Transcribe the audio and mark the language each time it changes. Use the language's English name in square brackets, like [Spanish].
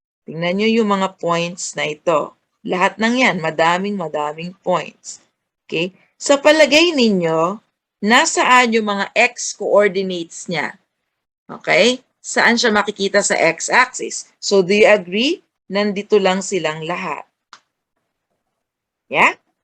[Filipino] Tingnan nyo yung mga points na ito. Lahat ng yan, madaming points. [English] Okay? [Filipino] Sa palagay ninyo, nasaan yung mga x-coordinates niya? Okay? Saan siya makikita sa x-axis? [English] So, do you agree? [Filipino] Nandito lang silang lahat. Yeah?